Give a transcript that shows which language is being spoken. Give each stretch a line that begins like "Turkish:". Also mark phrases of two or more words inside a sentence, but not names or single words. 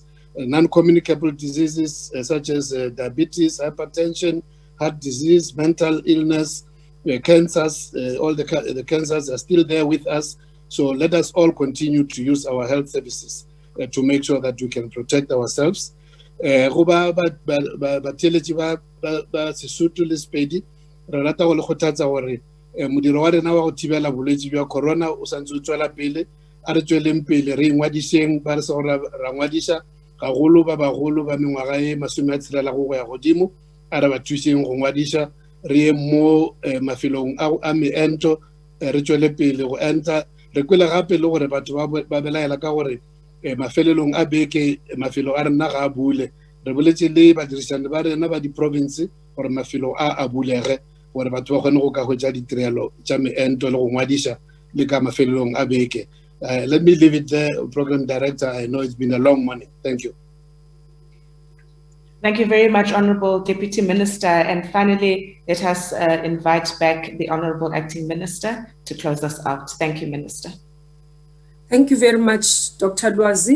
English: Non-communicable diseases such as diabetes, hypertension, heart disease, mental illness, cancers, all the cancers are still there with us. So let us all continue to use our health services to make sure that we can protect ourselves.
Northern Sotho: Modiro wa rena wa go thibela bolwetse bja corona o santse o tswela pele a re tsweleng pele re ingwadiseng ba re se gore ra ngwadisa gagolo ba bagolo ba mengwaga e 60 go ya godimo a re ba thuseng go ngwadisa re ye mo mafelong a meento re tswele pele go enta re kwele gape le gore batho ba belaela ka gore mafelelong a beke mafelo a rena ga a bule re boletse le badirisani ba rena ba di-province gore mafelo a bulege gore batho ba kgone go ka hwetša ditirelo tša meento le go ngwadisa le ka mafelelong a beke.
English: Let me leave it there, Program Director. I know it's been a long morning. Thank you. Thank you very much, Honourable Deputy Minister. And finally, let us invite back the Honourable Acting Minister to close us out. Thank you, Minister. Thank you very much, Dr. Lwazi.